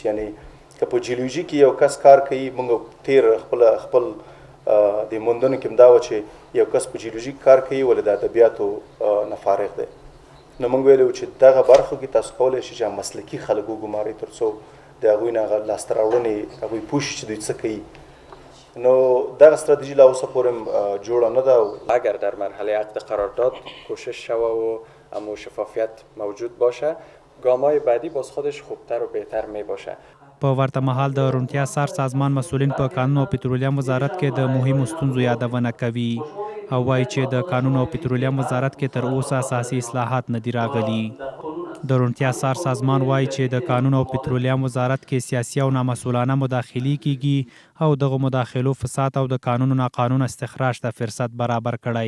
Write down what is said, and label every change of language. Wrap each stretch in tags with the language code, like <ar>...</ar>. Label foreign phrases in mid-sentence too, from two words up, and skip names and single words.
<ps>یعنې که په جیولوژي کې یو کس کار کوي، موږ تیر خپل د موندنو کې هم دا وه چې یو کس په جیولوژي کار کوي ولې د ادبیاتو نه فارغ دی، نو موږ ویلي وو چې دغه برخو کې تاسو کولی شئ چې مسلکي خلک وګمارئ تر څو د هغوی نه هغه لاسته راوړنې هغوی پوه شي چې دوی څه کوي. نو دغه استراتژی لا اوسه پورې جوړه نه ده.</ps> <fa>اگر در مرحله عقد قرارداد کوشش شوه و اما شفافیت موجود باشه، گام‌های بعدی باز خودش خوبتر و بهتر می باشه.</fa> <ps>په ورته مهال د روڼتیا څار سازمان مسؤلین په کانونو او پترولیم وزارت کې د مهمو ستونزو یادونه کوي او وایي چې د کانونو او پترولیم وزارت کې تر اوسه اساسي اصلاحات نه دي راغلي. د روڼتیا څار سازمان وایي چې د کانونو او پترولیم وزارت کې سیاسي او نامسؤلانه مداخلې کیږي او دغه مداخلو فساد او د کانونو ناقانونه استخراج ته فرصت برابر کړی.</ps>